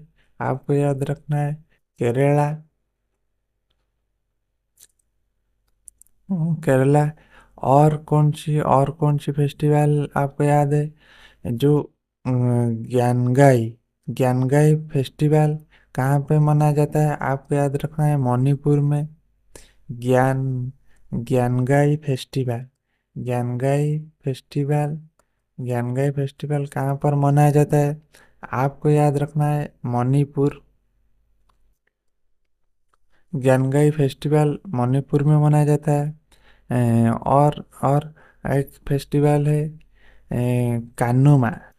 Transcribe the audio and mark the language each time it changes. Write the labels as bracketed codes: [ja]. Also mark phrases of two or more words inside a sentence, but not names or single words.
[hi] आपको याद रखना है केरला। केरला। और कौन सी फेस्टिवल आपको याद है? जो ज्ञानगाई ज्ञानगाई फेस्टिवल कहाँ पे मनाया जाता है? आपको याद रखना है मणिपुर में। ज्ञान ज्ञानगाई फेस्टिवल ज्ञानगाई फेस्टिवल ज्ञानगाई फेस्टिवल कहाँ पर मनाया जाता है? आपको याद रखना है मणिपुर। ज्ञानगाई फेस्टिवल मणिपुर में मनाया जाता है। और एक फेस्टिवल है कानुमा।